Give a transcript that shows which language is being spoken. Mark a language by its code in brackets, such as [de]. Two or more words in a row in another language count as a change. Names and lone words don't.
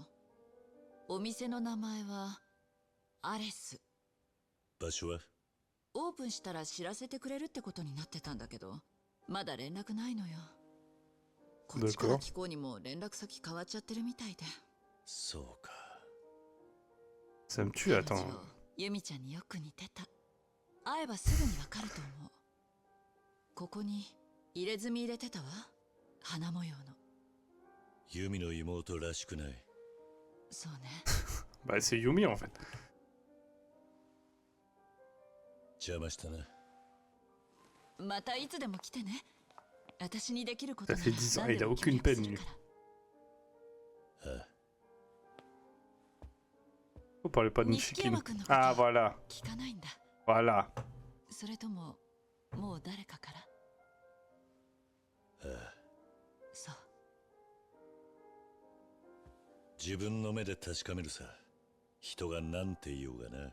[ja] お店の名前はアレス。場所は？オープンしたら知らせてくれるってことになってたんだけど、まだ連絡ないのよ。こっちから聞こうにも連絡先変わっちゃってるみたいで。そうか。 [fr] Ça me tue, attends. [ja] 由美ちゃんによく似てた。会えばすぐにわかると思う。ここに入れ墨入れてたわ。花模様の。ユミの妹らしくない。そうね。 [fr] Bah c'est Yumi en fait. [ja] 邪魔したな。またいつでも来てね。私にできること [fr] Ça [ja] な [fr] fait [ja] ら [fr] 10 ans, [ja] 何 [fr] il [ja] で [fr] a [ja] も [fr] aucune [ja] 協力 [fr] peine [ja] する [fr] lui. [ja] から。ああ。 [fr] Vous parlez pas de [ja] 錦 Nishiki. 山君のこと [fr] Ah voilà. [ja] 聞かないんだ。 [fr] Voilà. [ja] それとももう誰かから。ああ。そう。自分の目で確かめるさ。人が何て言おうがな。